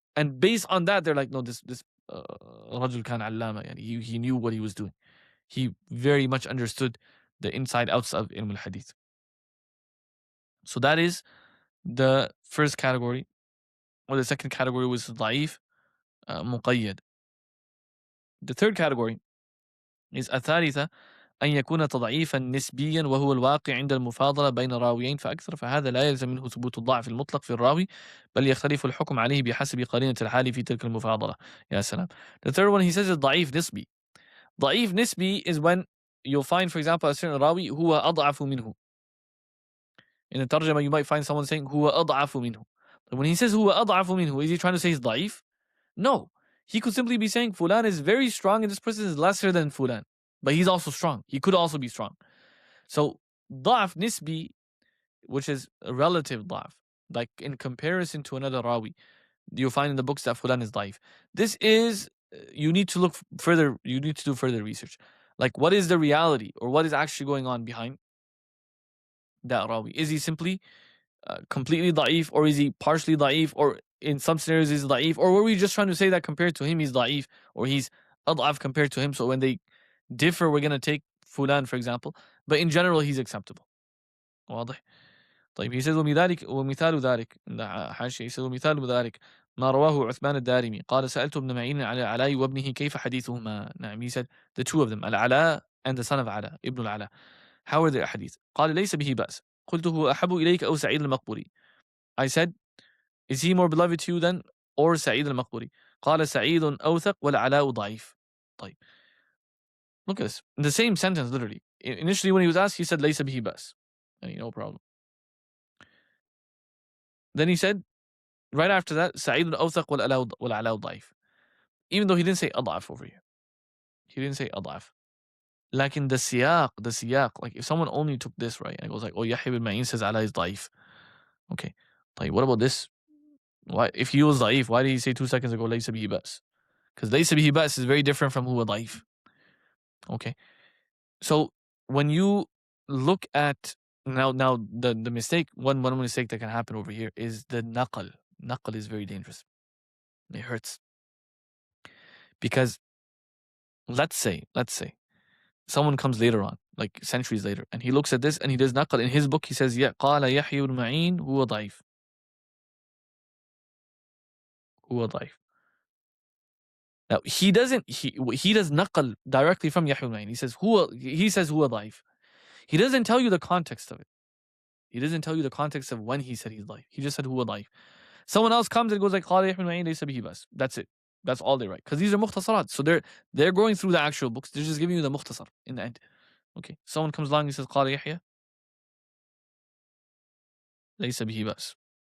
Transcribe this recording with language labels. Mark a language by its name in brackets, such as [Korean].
[English] And based on that, they're like, no, this [Arabic] rajul kan allama, [English] he knew what he was doing. He very much understood the inside outs of ilm al-hadith. So that is the first category. Or the second category was da'if muqayyad. The third category is [Arabic] الثالثة أن يكون تضعيفا نسبيا وهو الواقع عند المفاضلة بين راويين فأكثر، فهذا لا يلزم منه ثبوت الضعف المطلق في الراوي، بل يختلف الحكم عليه بحسب قرينة الحال في تلك المفاضلة. يا سلام. [English] The third one, he says, is ضعيف نسبي. ضعيف نسبي is when you'll find, for example, a certain rawi [Arabic] هو أضعف منه. [English] In the tarjama, you might find someone saying [Arabic] هو أضعف منه. [English] But when he says هو أضعف منه, is he trying to say he's ضعيف? No. He could simply be saying Fulan is very strong and this person is lesser than Fulan. But he's also strong. He could also be strong. So ضعف nisbi, which is a relative ضعف, like in comparison to another rawi, you'll find in the books that Fulan is ضعيف. This is, you need to look further, you need to do further research. Like, what is the reality, or what is actually going on behind that rawi? Is he simply completely da'if, or is he partially da'if, or in some scenarios he's da'if, or were we just trying to say that compared to him he's da'if, or he's ad'af compared to him, so when they differ we're going to take Fulan, for example, but in general he's acceptable. [Arabic] واضح؟ طيب, [English] he says [Arabic] ومثال ذلك, [English] in the [Arabic] حاشية he says ومثال ذلك ما رواه عثمان الدارمي قال سألت ابن معين على العلاء وابنه كيف حديثهما. نعم, [English] he said the two of them, العلاء and the son of Ala, Ibn al-Ala, how are their hadith? [Arabic] قال ليس به بأس. قلت هو أحب إليك أو سعيد المقبري. [English] I said, is he more beloved to you than or سعيد المقبري? [Arabic] قال سعيد أوثق والعلاء ضعيف. طيب, [English] look at this, in the same sentence literally. Initially when he was asked, he said [Arabic] ليس به بأس, [English] no problem. Then he said right after that [Arabic] سعيد أوثق والعلاء ضعيف, [English] even though he didn't say أضعف over here. He didn't say أضعف. Like in the siyaq, like if someone only took this, right, and it goes like, oh, Yahya ibn Ma'in says Ala is ضعيف. Okay, طيب, what about this? Why, if he was ضعيف, why did he say 2 seconds ago [Arabic] ليس به بأس? [English] Because [Arabic] ليس به بأس [English] is very different from huwa ضعيف. Okay, so when you look at now the mistake, one mistake that can happen over here is the naql. Naql is very dangerous. It hurts. Because let's say someone comes later on, like centuries later, and he looks at this and he does naql in his book. He says, "Yeah, [Arabic] قال يحيى بن معين هو ضعيف." هو ضعيف. [English] Now he does naql directly from Yahya ibn Ma'in. He says huwa ضعيف. He doesn't tell you the context of it. He doesn't tell you the context of when he said he's ضعيف. He just said huwa ضعيف. Someone else comes and goes like [Arabic] قال يحيى بن معين ليس به بأس. [English] That's it. That's all they write. Because these are mukhtasarat. So they're going through the actual books. They're just giving you the mukhtasar in the end. Okay. Someone comes along and says [Arabic] قال يحيى ليس به بأس.